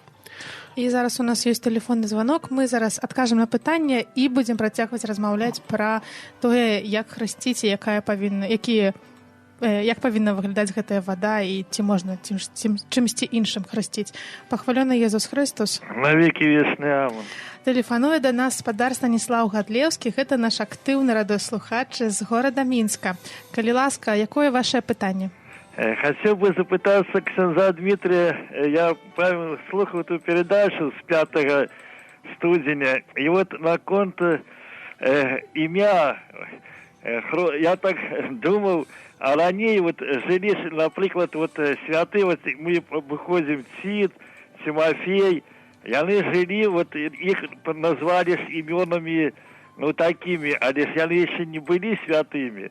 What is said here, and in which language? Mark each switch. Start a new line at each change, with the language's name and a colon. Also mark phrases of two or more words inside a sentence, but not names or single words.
Belarusian: І зараз у нас ёсць тэлефонны званок. Мы зараз адкажам на пытанне і будзем працягваць размаўляць пра тое, як хрысціць і як павінна выглядаць гэтая вада і ці можна чымсьці іншым хрысціць. Пахвалёны Езус Христос. Навекі вечны амэн. Тэлефануе да нас спадар Станіслаў Гадлеўскі. Гэта наш актыўны радыёслухач з горада Мінска. Калі ласка, якое вашае пытанне?
Russian: Хотел бы запытаться ксяндза Дмитрия. Я правильно слухал эту передачу с 5 студеня. И вот на конт имя, я так думал, а ранее вот жили, например, вот святые, вот мы выходим Тит, Тимофей, и они жили, вот их назвали именами, ну, такими, а лишь они еще не были святыми.